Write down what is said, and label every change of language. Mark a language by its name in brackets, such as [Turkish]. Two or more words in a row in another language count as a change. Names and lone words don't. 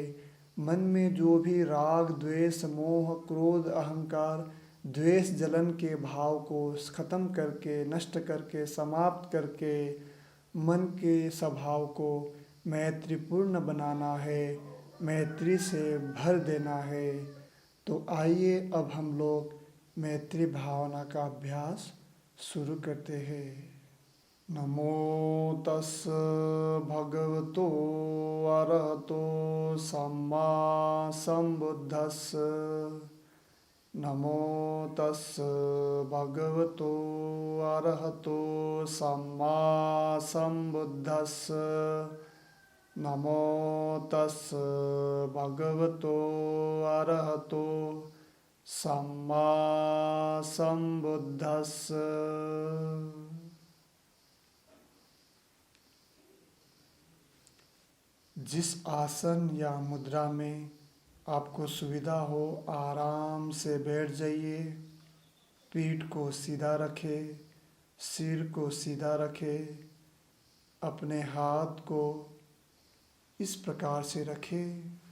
[Hindi] मन में जो भी राग द्वेष मोह क्रोध अहंकार द्वेष जलन के भाव को ख़त्म करके, नष्ट करके, समाप्त करके मन के स्वभाव को मैत्रीपूर्ण बनाना है, मैत्री से भर देना है। तो आइए अब हम लोग मैत्री भावना का अभ्यास शुरू करते हैं। [Pali] नमो तस् भगवतो अरहतो सम्मा सम्बुद्धस्स। नमो तस् भगवतो अरहतो सम्मा सम्बुद्धस्स। नमो तस् भगवतो अरहतो सम्मा सम्बुद्धस्स। [Hindi] जिस आसन या मुद्रा में आपको सुविधा हो आराम से बैठ जाइए। पीठ को सीधा रखें, सिर को सीधा रखें, अपने हाथ को इस प्रकार से रखें।